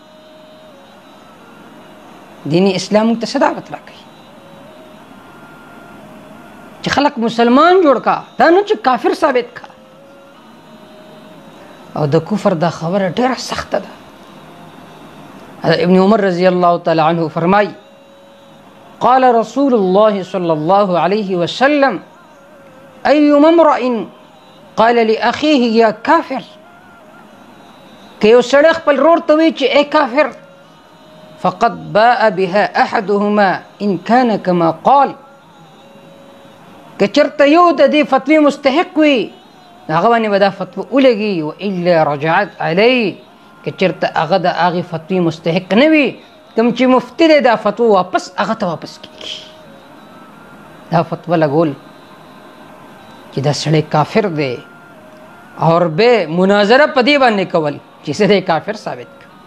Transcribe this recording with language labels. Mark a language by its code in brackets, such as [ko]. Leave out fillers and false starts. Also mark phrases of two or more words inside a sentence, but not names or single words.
[ps] دینی اسلام ته صداقت راکړي چې خلک مسلمان جوړ کا، دا نه چې کافر ثابت کا. او د کفر دا خبره ډیره سخته ده. [ar] ابن عمر رضی الله تعالی عنه فرمای قال رسول الله صلی الله علیه وسلم ایما امرئ قال لاخیه یا کافر، [ps] که یو سړی خپل ورور ته وایي چې ای کافر [ar] فقد باء بها احدهما ان كان كما قال، [ps] که چرته یو د دې فتوی مستحق وي هغه باندې به دا فتوا ولګي، [ar] والا رجعت علیه، [ps] که چرته هغه د هغې فتوی مستحق نه وي کوم چې مفتي دی دا فتوا واپس هغه ته واپس کېږي. دا فتوا لګول چې دا سړی کافر دی اور به مناظره په دې باندې کول چې سړی کافر ثابت کړي.